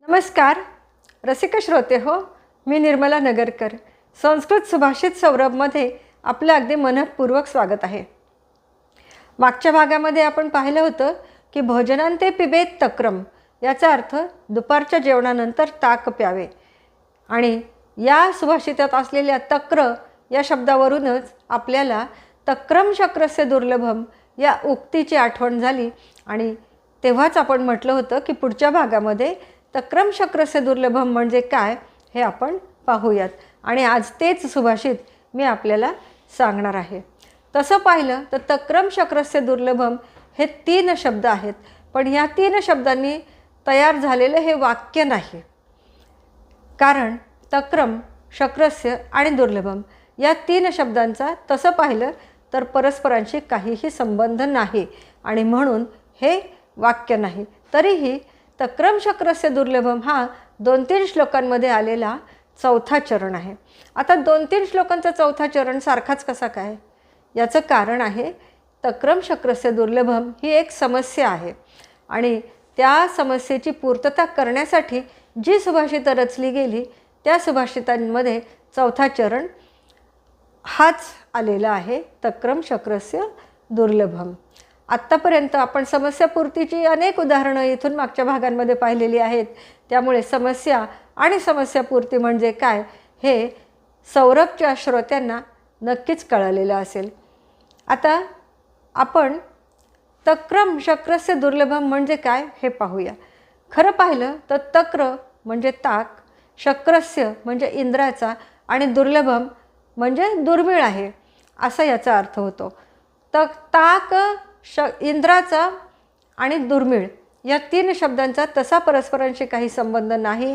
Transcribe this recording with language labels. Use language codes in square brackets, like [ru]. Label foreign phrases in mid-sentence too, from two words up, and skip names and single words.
[mr] नमस्कार रसिक श्रोते हो, मी निर्मला नगरकर. संस्कृत सुभाषित सौरभमध्ये आपलं अगदी मनपूर्वक स्वागत आहे. मागच्या भागामध्ये आपण पाहिलं होतं की [sa] भोजनांते पिबेत तक्रम [mr] याचा अर्थ दुपारच्या जेवणानंतर ताक प्यावे. आणि या सुभाषितात असलेल्या तक्र या शब्दावरूनच आपल्याला [sa] तक्रम शक्रस्य दुर्लभम [mr] या उक्तीची आठवण झाली. आणि तेव्हाच आपण म्हटलं होतं की पुढच्या भागामध्ये [sa] तक्रम शक्रस्य दुर्लभम [mr] म्हणजे काय हे आपण पाहूयात. आणि आज तेच सुभाषित मी आपल्याला सांगणार आहे. तसं पाहिलं तर [sa] तक्रम शक्रस्य दुर्लभम [mr] हे 3 शब्द आहेत, पण ह्या 3 शब्दांनी तयार झालेलं हे वाक्य नाही. कारण [sa] तक्रम शक्रस्य [mr] आणि दुर्लभम या 3 शब्दांचा तसं पाहिलं तर परस्परांशी काहीही संबंध नाही आणि म्हणून हे वाक्य नाही. तरीही [sa] तक्रम शक्रस्य दुर्लभम [mr] हा 2-3 श्लोकांमध्ये आलेला चौथा चरण आहे. आता 2-3 श्लोकांचा चौथा चरण सारखाच कसा काय? याचं कारण आहे [sa] तक्रम शक्रस्य दुर्लभम [mr] ही एक समस्या आहे आणि त्या समस्येची पूर्तता करण्यासाठी जी सुभाषितं रचली गेली त्या सुभाषितांमध्ये चौथा चरण हाच आलेला आहे, [sa] तक्रम शक्रस्य दुर्लभम. [mr] आत्तापर्यंत आपण समस्यापूर्तीची अनेक उदाहरणं इथून मागच्या भागांमध्ये पाहिलेली आहेत. त्यामुळे समस्या आणि समस्यापूर्ती म्हणजे काय हे सौरभच्या श्रोत्यांना नक्कीच कळलेलं असेल. आता आपण [sa] तक्रम शक्रस्य दुर्लभम [mr] म्हणजे काय हे पाहूया. खरं पाहिलं तर तक्र म्हणजे ताक, शक्रस्य म्हणजे इंद्राचा आणि दुर्लभम म्हणजे दुर्मिळ आहे असा याचा अर्थ होतो. ताक इंद्राचा आणि दुर्मिळ या 3 शब्दांचा तसा परस्परांशी काही संबंध नाही.